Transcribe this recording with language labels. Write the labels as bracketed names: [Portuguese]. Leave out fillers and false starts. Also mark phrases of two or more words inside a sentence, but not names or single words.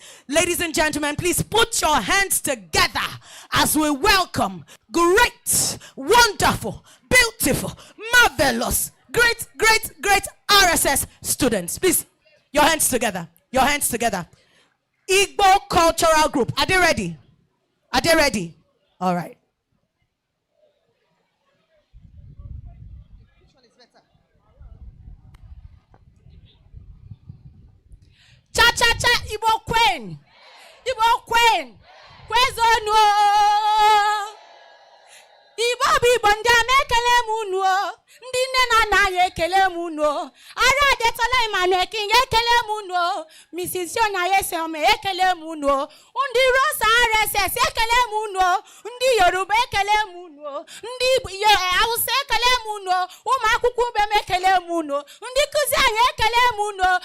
[English] Ladies and gentlemen, please put your hands together as we welcome great, wonderful, beautiful, marvelous, great, great, great R.S.S students. Please, your hands together. Your hands together. Igbo Cultural Group. Are they ready? Are they ready? All right. Cha cha cha Igbo Queen. Igbo Queen. Kwezono. [Igbo] Igbo Bibo ndị amekele munu. Ndị nne na nna ya ekele munu. Ara adetola Emmanuel King ekele munu. Mrs. Yona Yesome ekele munu. Ndị Rosa R.S.S ekele munu. Ndị Yoruba ekele munu. Ndị Hausa ekele munu. Ụmụ akwụkwọ ube m ekele munu. Ndị kuzi anyị ekele munu.